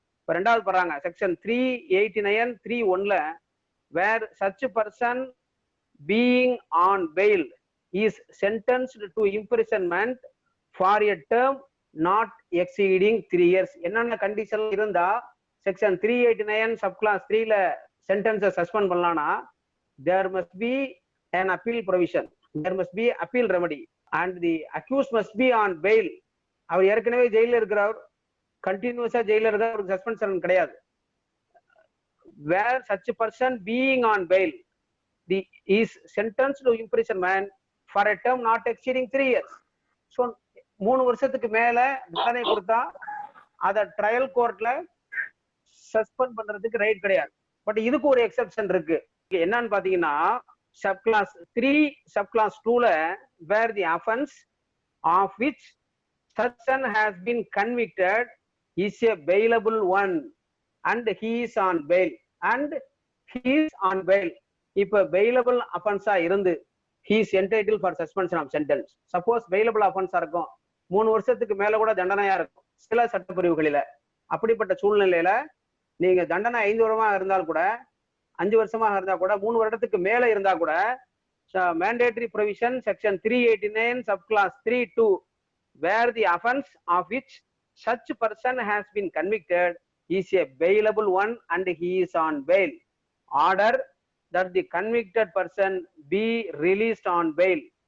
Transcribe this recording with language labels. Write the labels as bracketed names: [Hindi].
[Tamil] இப்ப ரெண்டாவது பண்றாங்க [English] Section 389 3(1)ல where such person being on bail is sentenced to imprisonment for a term not exceeding 3 years. [Tamil] என்னென்ன condition இருந்தா section 389 sub clause 3ல சென்டென்ஸை suspend பண்ணலாம்னா, [English] there must be an appeal provision, there must be appeal remedy and the accused must be on bail. [Tamil] அவர் ஏற்கனவே ஜெயில இருக்கிறவர், கண்டினியூஸா ஜெயில இருக்கிற ஒரு சஸ்பென்ஷன் கிடையாது. [English] where such person being on bail is sentenced to imprisonment for a term not exceeding 3 years. [Tamil] So 3 வருஷத்துக்கு மேல தண்டனை கொடுத்தா அத ட்ரையல் கோர்ட்ல சஸ்பெண்ட் பண்றதுக்கு ரைட் கிடையாது. பட் இதுக்கு ஒரு எக்ஸெப்ஷன் இருக்கு. என்னன்னு பாத்தீங்கன்னா sub clause 3 sub clause 2ல [English] where the offense of which person has been convicted is a bailable one and he is on bail, and he is on bail. இப்ப bailable offense இருந்து he is entitled for suspension of sentence. [Tamil] Suppose bailable அஃபென்ஸா இருக்கும், 3 வருஷத்துக்கு மேல கூட தண்டனையா இருக்கும் சில சட்டப்பிரிவுகளில. அப்படிப்பட்ட சூழ்நிலையில நீங்க தண்டனை 5 வருடமா இருந்தால் கூட, 5 வருஷமாக இருந்தா கூட, [English] 3 வருடத்துக்கு மேல இருந்தா கூட, mandatory provision section 389 subclass 3(2) where the offense of which such person has been convicted is a bailable one and he is on bail, order that the convicted person be released on bail.